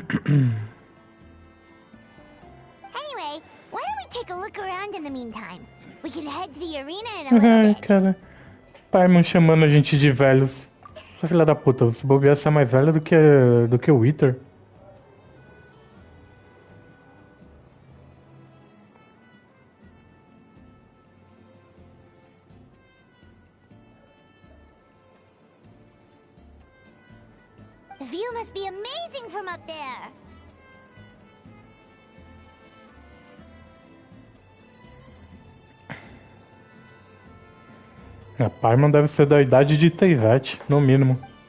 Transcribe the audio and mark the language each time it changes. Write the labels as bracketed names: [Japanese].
[English] Anyway, why don't we take a look around in the meantime? We can head to the arena in a little [Portuguese] Ai, [English] bit. [Portuguese] cara. Paimon chamando a gente de velhos. Essa filha da puta, se bobear, você é mais velha do que o Wither. [English] The view must be amazing from up there. [Portuguese] A Paimon deve ser da idade de Teyvat, no mínimo.